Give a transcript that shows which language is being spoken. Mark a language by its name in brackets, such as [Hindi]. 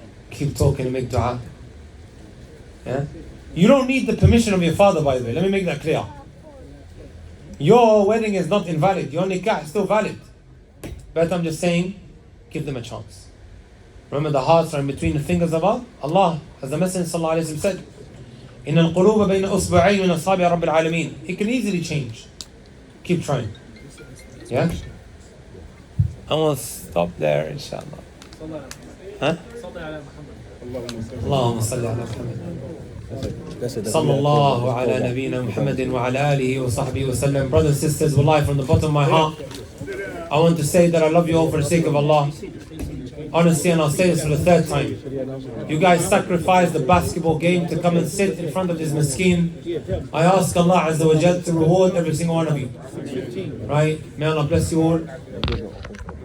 [English] Keep talking and make dua. Yeah? You don't need the permission of your father, by the way. Let me make that clear. Your wedding is not invalid. Your nikah is still valid. But I'm just saying, give them a chance. Remember, the hearts are in between the fingers of Allah. As the Messenger sallallahu alaihi wasallam said, [Arabic] إن القلوب بين أصبعين من أصابع رب العالمين. [English] It can easily change. Keep trying. Yeah? I will stop there, inshallah. [Arabic] Huh? اللهم صل على محمد. صلى الله على نبينا محمد وعلى آله وصحبه وسلم. [English] Brothers and sisters, wallahi, from the bottom of my heart, I want to say that I love you all for the sake of Allah. Honestly, and I'll say this for the third time. You guys sacrificed the basketball game to come and sit in front of this miskeen. I ask Allah Azza wa Jal to reward every single one of you. Right? May Allah bless you all.